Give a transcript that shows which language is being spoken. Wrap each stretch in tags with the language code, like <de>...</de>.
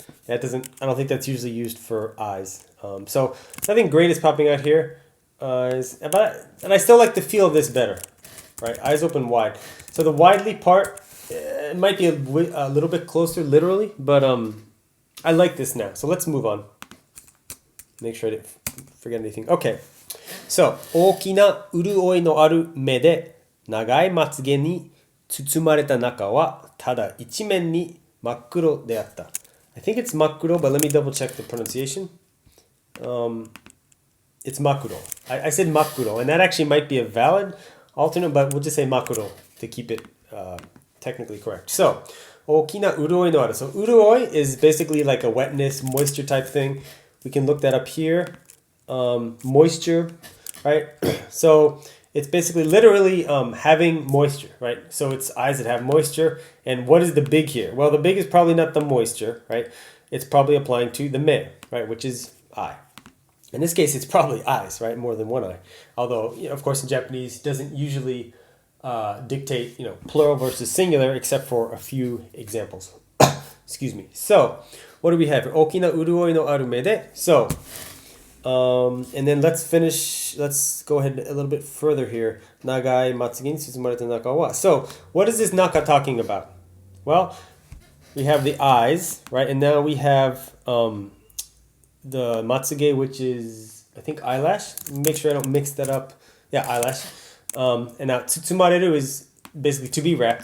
<en>I don't think that's usually used for eyes. So nothing great is popping out here. And I still like the feel of this better. Right, eyes open wide. So the widely part, it might be a little bit closer literally, but I like this now. So let's move on. Make sure I didn't forget anything.</en> <ja>Okay, so 大きな潤いのある目で長いまつげに包まれた中はただ一面に真っ黒であった。</ja> <en>I think it's 真っ黒, but let me double check the pronunciation. It's makuro. I said makuro, and that actually might be a valid alternate, but we'll just say makuro to keep it technically correct. So,</en> <ja>大きな潤いのある.</ja> <en>So, 潤い is basically like a wetness, moisture type thing. We can look that up here. Moisture, right? So, it's basically literally having moisture, right? So, it's eyes that have moisture. And what is the big here? Well, the big is probably not the moisture, right? It's probably applying to the me, right? Which is eye. In this case, it's probably eyes, right? More than one eye. Although, of course, in Japanese, it doesn't usually dictate, plural versus singular, except for a few examples. Excuse me. So, what do we have here?</en> <ja>大きな潤いのある目で.</ja> <en>So, and then let's go ahead a little bit further here.</en> <ja>長いまつげに包まれた中は.</ja> <en>So, what is this naka talking about? Well, we have the eyes, right? And now we have the matsuge, which is, I think, eyelash. Make sure I don't mix that up. Yeah, eyelash. And now tsutsumareru is basically to be wrapped.</en>